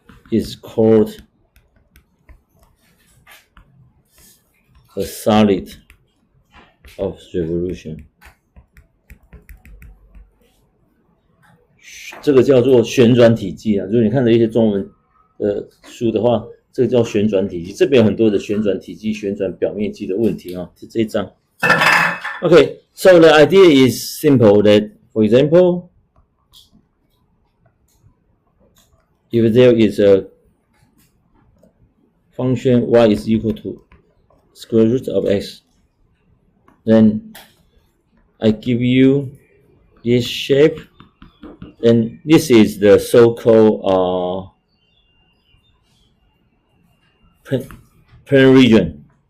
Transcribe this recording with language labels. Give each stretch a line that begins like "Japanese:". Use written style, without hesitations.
English: is called a solid of revolution.
Chinese: 这个叫做旋转体积啊，如果你看的一些中文书的话，这个叫旋转体积。这边有很多的旋转体积、旋转表面积的问题啊，是这一章。
English: Okay, so the idea is simple that, for example, if there is a function y is equal to square root of x, then I give you this shape, and this is the so-called plane region.